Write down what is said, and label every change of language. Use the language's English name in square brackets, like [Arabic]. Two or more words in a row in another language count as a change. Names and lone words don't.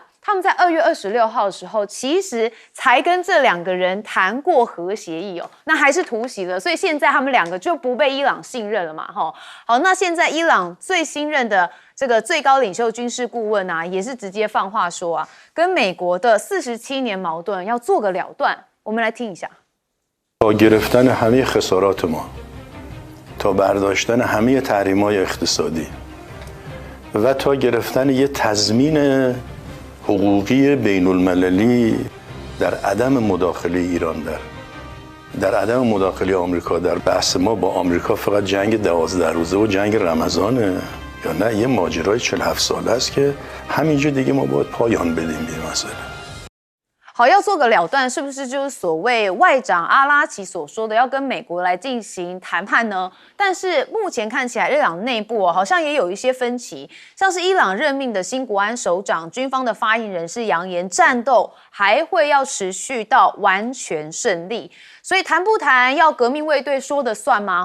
[Chinese] 他们在2月26号的时候，其实才跟这2个人谈过核协议哦，那还是突袭了，所以现在他们2个就不被伊朗信任了嘛，吼。好，那现在伊朗最新任的这个最高领袖军事顾问啊，也是直接放话说啊，跟美国的47年矛盾要做个了断。我们来听一下。 [Persian] با گرفتن همه خسارات ما تا برداشتن همه تحریم‌های اقتصادی و تا گرفتن یه تضمین حقوقی بین‌المللی در عدم مداخله ایران در عدم مداخله آمریکا در بحث ما با آمریکا فقط جنگ 12 روزه و جنگ رمضانه یا نه یه ماجرای 47 ساله است که همینجا دیگه ما باید پایان بدیم به این مسئله。 [Chinese] 好，要做个了断，是不是就是所谓外长阿拉奇所说的要跟美国来进行谈判呢？但是目前看起来，伊朗内部好像也有一些分歧，像是伊朗任命的新国安首长，军方的发言人是扬言战斗还会要持续到完全胜利，所以谈不谈要革命卫队说的算吗？